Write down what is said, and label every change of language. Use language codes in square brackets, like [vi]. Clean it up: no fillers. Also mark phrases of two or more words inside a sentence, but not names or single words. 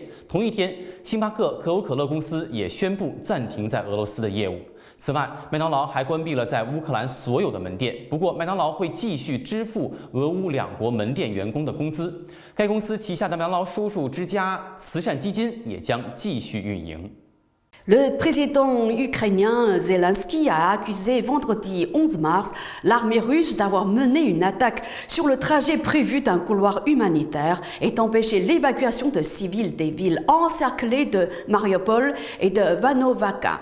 [zh] 同一天，星巴克、可口可乐公司也宣布暂停在俄罗斯的业务。此外，麦当劳还关闭了在乌克兰所有的门店。不过，麦当劳会继续支付俄乌两国门店员工的工资。该公司旗下的麦当劳叔叔之家慈善基金也将继续运营。 [fr] Le président ukrainien Zelensky a accusé vendredi 11 mars l'armée russe d'avoir mené une attaque sur le trajet prévu d'un couloir humanitaire et d'empêcher l'évacuation de civils des villes encerclées de Mariupol et de Vanovaka.